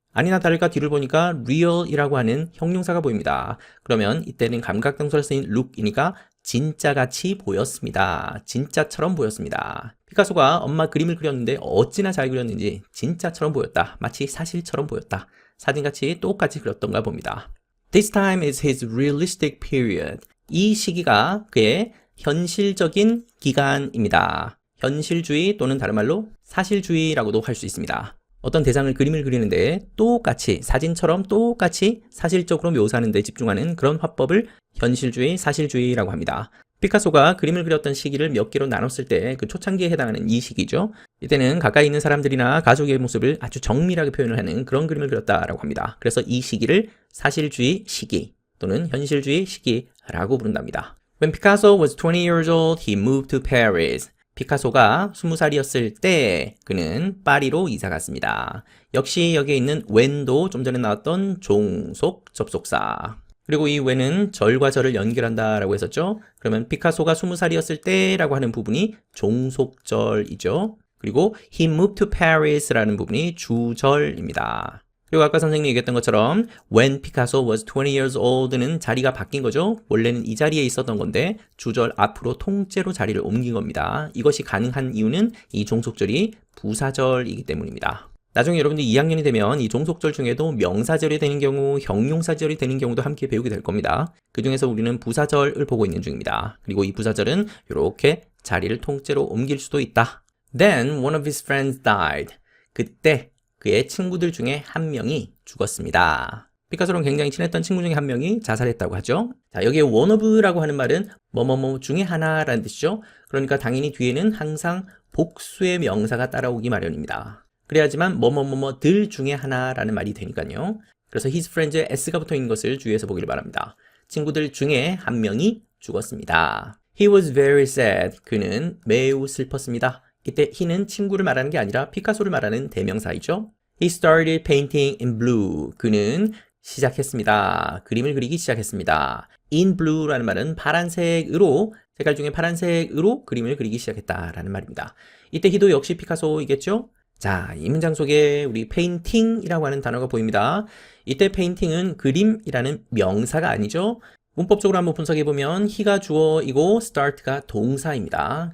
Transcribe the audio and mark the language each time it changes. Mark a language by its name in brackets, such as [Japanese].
[Korean] 아니나 다를까 뒤를 보니까 real이라고 하는 형용사가 보입니다. 그러면 이때는 감각동사를 쓰인 look이니까 진짜같이 보였습니다. 진짜처럼 보였습니다. 피카소가 엄마 그림을 그렸는데 어찌나 잘 그렸는지 진짜처럼 보였다. 마치 사실처럼 보였다. 사진같이 똑같이 그렸던가 봅니다. [English] This time is his realistic period. [Korean] 이 시기가 그의 현실적인 기간입니다. 현실주의 또는 다른 말로 사실주의라고도 할 수 있습니다. 어떤 대상을 그림을 그리는데 똑같이 사진처럼 똑같이 사실적으로 묘사하는 데 집중하는 그런 화법을 현실주의, 사실주의라고 합니다. 피카소가 그림을 그렸던 시기를 몇 개로 나눴을 때 그 초창기에 해당하는 이 시기죠. 이때는 가까이 있는 사람들이나 가족의 모습을 아주 정밀하게 표현을 하는 그런 그림을 그렸다라고 합니다. 그래서 이 시기를 사실주의 시기 또는 현실주의 시기라고 부른답니다. [English] When Picasso was 20 years old, he moved to Paris. [Korean] 피카소가 20살이었을 때 그는 파리로 이사 갔습니다. 역시 여기에 있는 when도 좀 전에 나왔던 종속 접속사. 그리고 이 when은 절과 절을 연결한다라고 했었죠. 그러면 피카소가 20살이었을 때라고 하는 부분이 종속절이죠. 그리고 [English] he moved to Paris [Korean] 라는 부분이 주절입니다. 그리고 아까 선생님이 얘기했던 것처럼 [English] when Picasso was 20 years old [Korean] 는 자리가 바뀐 거죠. 원래는 이 자리에 있었던 건데 주절 앞으로 통째로 자리를 옮긴 겁니다. 이것이 가능한 이유는 이 종속절이 부사절이기 때문입니다. 나중에 여러분들이 2학년이 되면 이 종속절 중에도 명사절이 되는 경우, 형용사절이 되는 경우도 함께 배우게 될 겁니다. 그 중에서 우리는 부사절을 보고 있는 중입니다. 그리고 이 부사절은 이렇게 자리를 통째로 옮길 수도 있다. [English] Then one of his friends died. [Korean] 그때 그의 친구들 중에 한 명이 죽었습니다. 피카소랑 굉장히 친했던 친구 중에 한 명이 자살했다고 하죠. 자, 여기에 [English] one of [Korean] 라고 하는 말은 뭐뭐뭐 중에 하나라는 뜻이죠. 그러니까 당연히 뒤에는 항상 복수의 명사가 따라오기 마련입니다. 그래야지만 뭐뭐뭐뭐들 중에 하나라는 말이 되니까요. 그래서 [English] his friends [Korean] 에 s가 붙어 있는 것을 주의해서 보기를 바랍니다. 친구들 중에 한 명이 죽었습니다. [English] He was very sad. [Korean] 그는 매우 슬펐습니다. 이때 he는 친구를 말하는 게 아니라 피카소를 말하는 대명사이죠. [English] He started painting in blue. [Korean] 그는 시작했습니다. 그림을 그리기 시작했습니다. [English] In blue [Korean] 라는 말은 파란색으로, 색깔 중에 파란색으로 그림을 그리기 시작했다라는 말입니다. 이때 he도 역시 피카소이겠죠? 자, 이 문장 속에 우리 painting이라고 하는 단어가 보입니다. 이때 painting은 그림이라는 명사가 아니죠. 문법적으로 한번 분석해보면 he가 주어이고 start가 동사입니다.